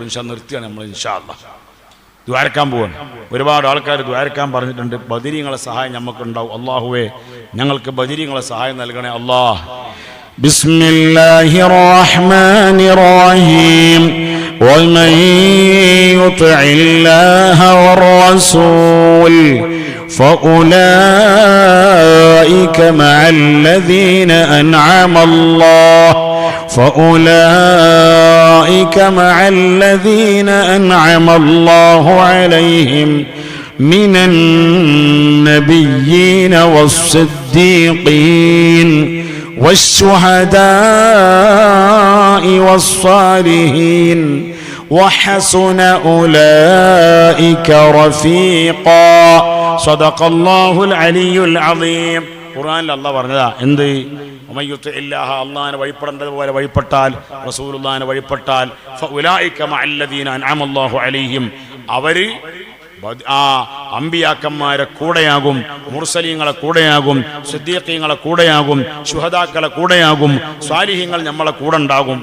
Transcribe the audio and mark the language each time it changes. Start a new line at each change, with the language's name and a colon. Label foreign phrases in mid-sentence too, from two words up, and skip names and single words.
Malayalam: നിർത്തിയാണ് നമ്മൾ
Arabic: إن شاء الله
Malayalam: ദ്വാരക്കാൻ പോവാണ്. ഒരുപാട് ആൾക്കാർ ദ്വാരക്കാൻ പറഞ്ഞിട്ടുണ്ട്. ബദരീങ്ങളെ സഹായം നമുക്കുണ്ടാവും. അള്ളാഹുവേ, ഞങ്ങൾക്ക് ബദരീങ്ങളെ സഹായം നൽകണേ അല്ലാഹ്.
Arabic: بسم الله الرحمن الرحيم. ومن يطع الله والرسول فأولئك مع الذين أنعم الله فأولئك مع الذين أنعم الله عليهم من النبيين والصديقين والشهداء والصالحين وحسن أولئك رفيقا صدق الله العلي العظيم.
Malayalam: ഖുർആനിൽ അല്ലാഹ് പറഞ്ഞതാ എന്ത്?
Arabic: ومن يطع الله,
Malayalam: അള്ളാഹിനെ വഴിപ്പെടേണ്ടതുപോലെ വഴിപ്പെട്ടാൽ, റസൂലുള്ളാഹിനെ വഴിപ്പെട്ടാൽ,
Arabic: فأولئك مع الذين أنعم الله عليهم,
Malayalam: അവര് ആ അമ്പിയാക്കന്മാരെ കൂടെയാകും, മുർസലീങ്ങളെ കൂടെയാകും, സിദ്ദീഖീങ്ങളെ കൂടെയാകും, ശുഹദാക്കളെ കൂടെയാകും, സ്വാലിഹീങ്ങൾ നമ്മളെ കൂടെ ഉണ്ടാകും.